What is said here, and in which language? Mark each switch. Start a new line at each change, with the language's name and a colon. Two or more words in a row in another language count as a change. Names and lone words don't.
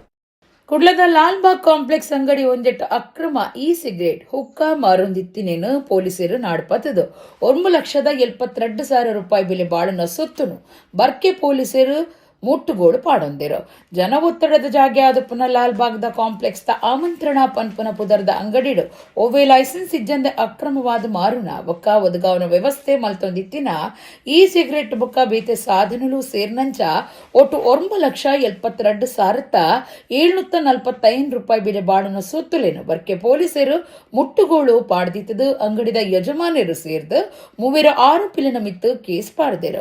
Tulu: ಕುಡ್ಲದ ಲಾಲ್ಬಾಗ್ ಕಾಂಪ್ಲೆಕ್ಸ್ ಅಂಗಡಿ ಒಂಜೆಟ್ಟು ಅಕ್ರಮ ಸಿಗರೇಟ್ ಹುಕ್ಕಾ ಮಾರೊಂದಿತ್ತಿನೇನು ಪೊಲೀಸರು ನಾಡ್ಪತ್ತದು 1,72,000 ರೂಪಾಯಿ ಬೆಲೆ ಬಾಳುನ ಸೊತ್ತುನು ಬರ್ಕೆ ಪೊಲೀಸರು ಮುಟ್ಟುಗೋಳು ಪಾಡೊಂದಿರು. ಜನ ಒತ್ತಡದ ಜಾಗೆ ಆದುಪ್ಪುನ ಲಾಲ್ ಬಾಗ್ದ ಕಾಂಪ್ಲೆಕ್ಸ್ ದ ಆಮಂತ್ರಣ ಪನ್ಪುನ ಪುದರ್ದ ಅಂಗಡಿಡು ಒವ್ವೆ ಲೈಸೆನ್ಸ್ ಇಜ್ಜಂದೆ ಅಕ್ರಮವಾದ ಮಾರುನ ಬೊಕ್ಕ ಒದಗಾವನ ವ್ಯವಸ್ಥೆ ಮಲ್ತೊಂದಿತ್ತಿನ ಈ ಸಿಗರೆಟ್ ಬೊಕ್ಕ ಬೇತೆ ಸಾಧನಲು ಸೇರ್ನಂಚ ಒಟ್ಟು 1,72,745 ರೂಪಾಯಿ ಬೆಲೆ ಬಾಡನ ಸೊತ್ತುಲೇನು ಬರ್ಕೆ ಪೊಲೀಸರು ಮುಟ್ಟುಗೋಳು ಪಾಡ್ದಿತ್ತದು ಅಂಗಡಿದ ಯಜಮಾನರು ಸೇರ್ದು 6 ಪಿಲಿನ ಮಿತ್ತು ಕೇಸ್ ಪಾಡ್ದೇರು.